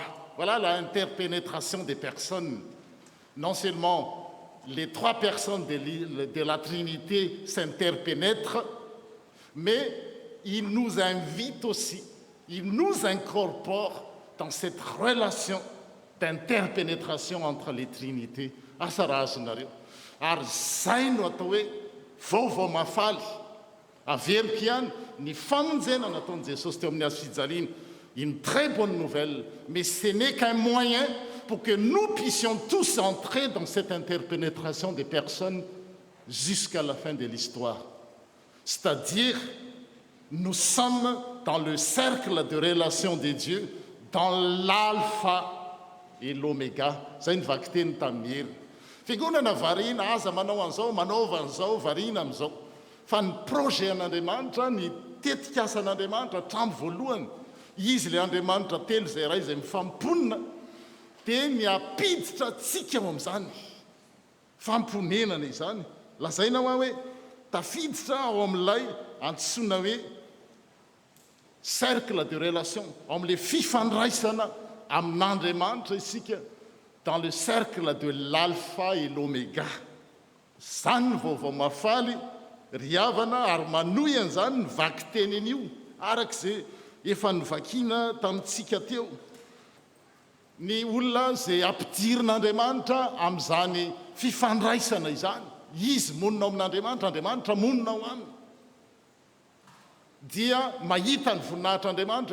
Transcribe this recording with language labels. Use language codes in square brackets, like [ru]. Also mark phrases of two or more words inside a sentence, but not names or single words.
[fr] Voilà l'interpénétration des personnes. Non seulement les trois personnes de la Trinité s'interpénètrent, mais il nous invite aussi, il nous incorpore dans cette relation d'interpénétration entre les Trinités. [mg] Asa raha azy nareo. Ary zay no atao hoe vaovao mafaly. Averiko ihany ny famonjena nataon'i Jesosy teo amin'ny hazo fijaliana. [fr] Une très bonne nouvelle, mais ce n'est qu'un moyen pour que nous puissions tous entrer dans cette interpénétration des personnes jusqu'à la fin de l'histoire. C'est-à-dire, nous sommes dans le cercle de relation de Dieu, dans l'alpha et l'oméga. [mg] Zay ny vaky teny tamin'ny hery. Fiangonana variana aza manao an'izao, manaova an'izao, variana amin'izao. Fa ny projet an'Andriamanitra, ny tetika asan'Andriamanitra hatramin'ny voalohany, izy le Andriamanitra telo zay ray zay mifamponina, dia miapiditra tsika ao amin'izany. Famponenana izany. Lazaina hoe tafiditra ao amin'ilay antsoina hoe [fr] cercle de relation, [mg] ao amin'ilay fifandraisana amin'Andriamanitra isika, [fr] dans le cercle de l'alpha et l'oméga. [mg] Zany vaovao mafaly ry havana ary manoy an'izany nyvaky tenen'io arak'izay efa nivakiana tamintsika teo. Ny olona izay ampidirin'Andriamanitra amin'izany fifandraisana izany, izy monina ao amin'Andriamanitra, Andriamanitra monina ao aminy, dia mahita ny voninahitr'Andriamanitra.